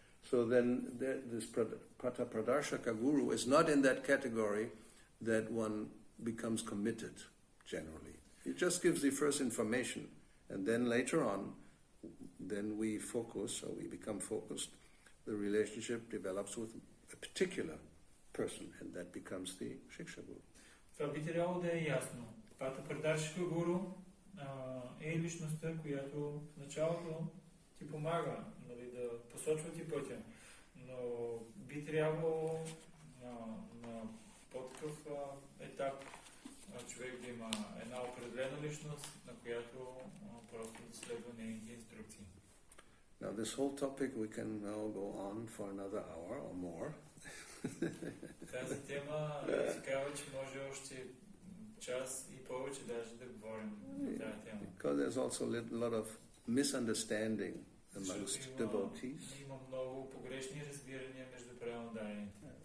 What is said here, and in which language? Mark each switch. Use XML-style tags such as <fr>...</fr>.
<en>So then this Pradarshaka guru is not in that category that one becomes committed generally. He just gives the first information, and then later on, then we focus, or we become focused. The relationship develops with a particular person, and that becomes the Shiksha guru.</en> <bg>Това би трябвало да е ясно. Прадаршика гуру е личността, която в началото ти помага, да посочва ти пътя, но би трябвало на по-такъв етап човек да има една определена личност, на която просто да следва нейните инструкции.</bg> <en>Now this whole topic we can now go on for another hour or more.</en> <bg>Тази тема се казва, че може още час и повече даже да говорим за тази тема.</bg> <en>Because there's also a lot of misunderstanding amongst devotees.</en> <bg>Има много погрешни разбирания между преданодарените.</bg>